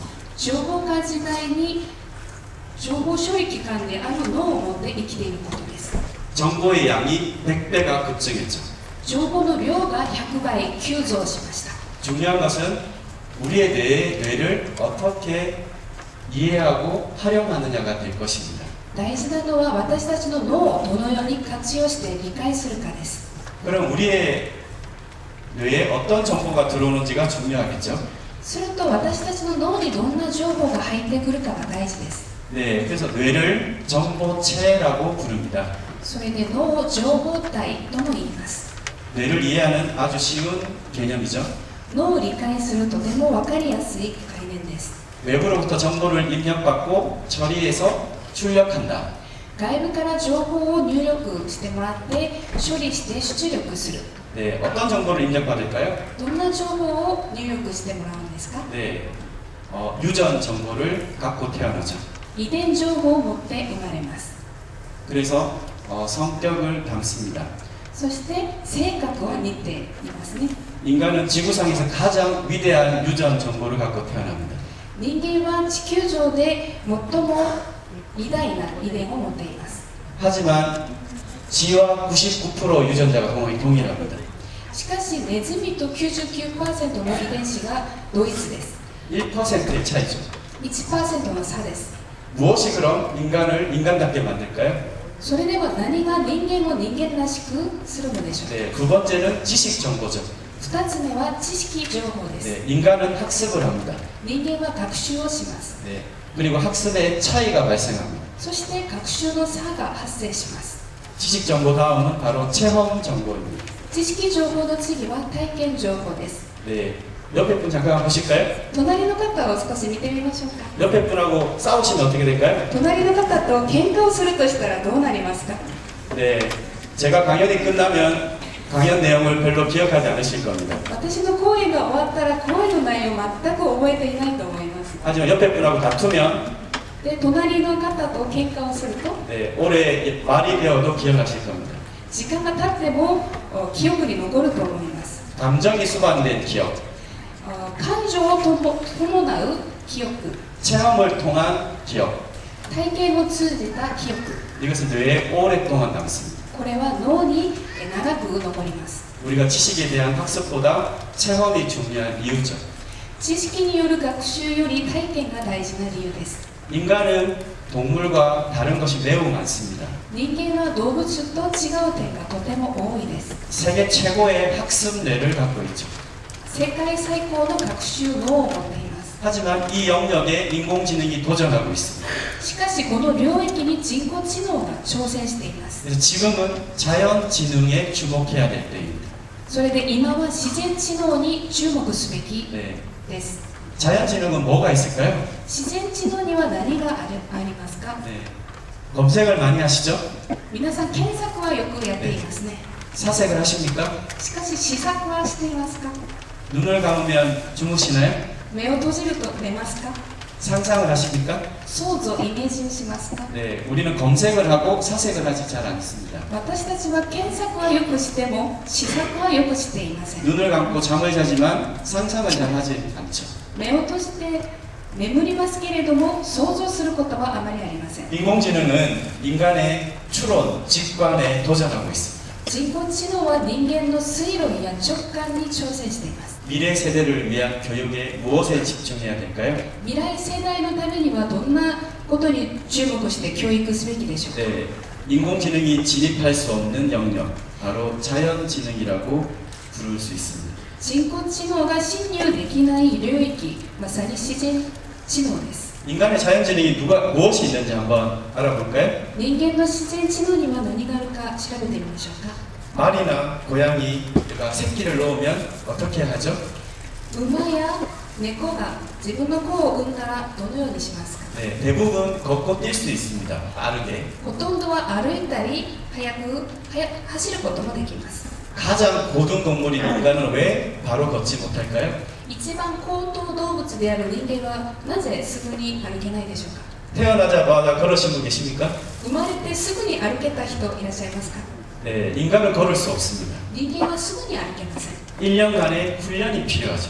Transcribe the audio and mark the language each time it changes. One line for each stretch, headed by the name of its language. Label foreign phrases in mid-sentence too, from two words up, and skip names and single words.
Japanese: 情報化時代に情報処理機関である脳を持って生きていることです。
Korean: 정보의 양이 100배가 급증했죠.
Japanese: 情報の量が100倍急増しました。
Korean: 중요한 것은 우리의 뇌를 어떻게 이해하고 활용하느냐가 될 것입니다.
Japanese: 大事なのは私たちの脳をどのように活用して理解するかです。
Korean: 그럼 우리의 뇌에 어떤 정보가 들어오는지가 중요하겠죠.
Japanese: すると私たちの脳にどんな情報が入ってくるかが大事です。
Korean: 네, 그래서 뇌를 정보체라고 부릅니다.
Japanese: それで脳を情報体とも言います。
Korean: 뇌를 이해하는 아주 쉬운 개념이죠.
Japanese: 脳を理解するとても分かりやすい概念です。
Korean: 외부로부터 정보를 입력받고 처리해서 출력한다.
Japanese: 外部から情報を入力してもらって処理して出力する。
Korean: 네, 어떤 정보를 입력받을까요?
Japanese: どんな情報を入力してもらうんですか？
Korean: 네, 유전 정보를 갖고 태어나죠.
Japanese: 遺伝情報を持って生まれます。
Korean: 그래서 성격을 담습니다.
Japanese: そして性格を似ていますね。
Korean: 인간은 지구상에서 가장 위대한 유전 정보를 갖고 태어납니다.
Japanese: 人間は地球上で最も偉大な遺伝を持っています。
Korean: 하지만 쥐와 99% 유전자가 거의 동일합니다.
Japanese: しかしネズミと 99% の遺伝子が同一です。
Korean: 1%의 차이죠.
Japanese: 1% の差です。
Korean: 무엇이 그럼 인간을 인간답게 만들까요?
Japanese: それでは何が人間を人間らしくするのでしょうか？
Korean: 네, 두 번째는 지식 정보죠.
Japanese: 2 つ目は知識情報です。
Korean: 네, 인간은 학습을 합니다.
Japanese: 人間は学習をします。
Korean: 네, 그리고 학습의 차이가 발생합니다.
Japanese: そして学習の差が発生します。
Korean: 지식 정보 다음은 바로 체험 정보입니다.
Japanese: 知識情報の次は体験情報です。
Korean: 네, 옆에 분 잠깐 보실까요?
Japanese: 隣の方を少し見てみましょうか。
Korean: 옆에 분하고 싸우시면 어떻게 될까요?
Japanese: 隣の方と喧嘩をするとしたらどうなりますか？
Korean: 네, 제가 강연이 끝나면 강연 내용을 별로 기억하지 않으실 겁니다.
Japanese: 私の講演が終わったら講演の内容を全く覚えていないと思います。
Korean: 하지만 옆에 분하고 다투면
Japanese: で、隣の方と喧嘩をすると
Korean: 네, 오래 말이 되어도 기억하실 겁니다.
Japanese: 時間が経っても記憶に残ると思います。
Korean: 감정이 수반된 기억,
Japanese: 感情を伴う記憶、
Korean: 체험을 통한 기억,
Japanese: 体験を通じた記憶、
Korean: 이것은 뇌에 오랫동안 남습니다.
Japanese: これは脳に長く残ります。
Korean: 우리가 지식에 대한 학습보다 체험이 중요한 이유죠.
Japanese: 知識による学習より体験が大事な理由です。
Korean: 인간은 동물과 다른 것이 매우 많습니다.
Japanese: 人間は動物と違う点がとても多いです。
Korean: 세계 최고의 학습 뇌를 갖고 있죠.
Japanese: 世界最高の学習脳を持っています。
Korean: 하지만 이 영역에 인공지능이 도전하고 있습니다.
Japanese: しかしこの領域に人工知能が挑戦しています。
Korean: 그래서 지금은 자연지능에 주목해야 될 때입니다.
Japanese: それで今は自然知能に注目すべき
Korean: 네.
Japanese: です。
Korean: 자연지능은 뭐가 있을까요?
Japanese: 自然知能には何がありますか？
Korean: 네. 검색을 많이 하시죠?
Japanese: 皆さん検索はよくやっていますね。
Korean: 사색을 하십니까?
Japanese: しかし試作はしていますか？
Korean: 눈을 감으면 주무시나요?
Japanese: 目を閉じると寝ますか？
Korean: 상상을 하십니까?
Japanese: 想像イメージしますか？
Korean: 네, 우리는 검색을 하고 사색을 하지 잘 않습니다.
Japanese: 私たちは検索はよくしても試作はよくしていません。
Korean: 눈을 감고 잠을 자지만 상상을 잘 하지 않죠.
Japanese: 目を閉じて眠りますけれども想像することはあまりありません。
Korean: 인공지능은 인간의 추론, 직관에 도전하고 있습니다.
Japanese: 人工知能は人間の推論や直感に挑戦しています。
Korean: 미래 세대를 위한 교육에 무엇에 집중해야 될까요?
Japanese: 未来世代のためにはどんなことに注目して教育すべきでしょうか？
Korean: 네, 인공지능이 진입할 수 없는 영역, 바로 자연지능이라고 부를 수 있습니다.
Japanese: 人工知能が侵入できない領域、まさに自然知能です。
Korean: 인간의 자연지능이 무엇이 있는지 한번 알아볼까요?
Japanese: 人間の自然知能には何があるか調べてみましょうか。
Korean: 말이나 고양이가 새끼를 놓으면 어떻게 하죠?
Japanese: 馬や猫が自分の子を産んだらどのようにしますか？
Korean: 네, 대부분 걷고 뛸 수 있습니다. 빠르게.
Japanese: ほとんどは歩いたり走ることもできます。
Korean: 가장 고등 동물인 인간은 왜 바로 걷지 못할까요?
Japanese: 一番高等動物である人間はなぜすぐに歩けないでしょうか？
Korean: 태어나자마자 걸으신 분 계십니까?
Japanese: 生まれてすぐに歩けた人いらっしゃいますか？
Korean: 네, 인간은 걸을 수 없습니다.
Japanese: 人間はすぐに歩けません。
Korean: 1년간의 훈련이 필요하죠.